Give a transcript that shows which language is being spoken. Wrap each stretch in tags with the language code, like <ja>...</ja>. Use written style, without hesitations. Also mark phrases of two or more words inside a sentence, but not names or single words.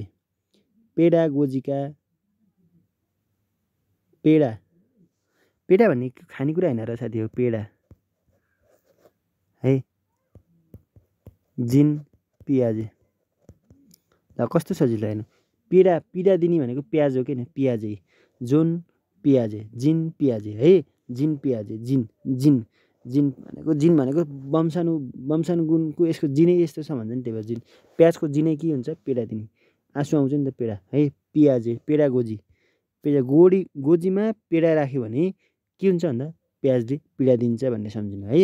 <ne>पेडागोजीका पेडा भन्ने खानेकुरा होइन र साथी हो, पेडा है। जिन पियाजे। ल कस्तो सजिलो हेर्नु, पीडा दिने भनेको प्याज हो किन, पियाजे। जोन पियाजे, जिन पियाजे है, जिन पियाजे, जिन जिन जिन भनेको वंशानुगुणको यसको जिनै यस्तो छ भन्छ नि, त्यही भएर जिन। प्याजको जिनै के हुन्छ, पीडा दिने। आँसु आउँछ नि त पीडा है, पियाजे पेडा गोजी। गोजीमा पेडा राख्यो भने के हुन्छ भन्दा प्याजले पीडा दिन्छ भन्ने सम्झिनु है।</ne>